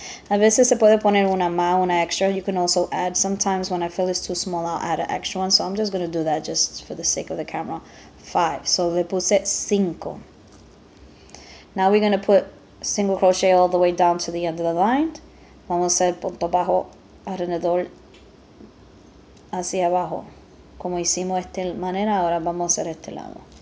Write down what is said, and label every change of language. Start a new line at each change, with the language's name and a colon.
Spanish: A veces se puede poner una más, una extra.
English: You can also add. Sometimes when I feel it's too small, I'll add an extra one. So I'm just going to do that just for the sake of the camera. 5. So le puse 5. Now we're going to put single crochet all the way down to the end of the line.
Spanish: Vamos a hacer punto bajo alrededor hacia abajo. Como hicimos esta manera, ahora vamos a hacer este lado.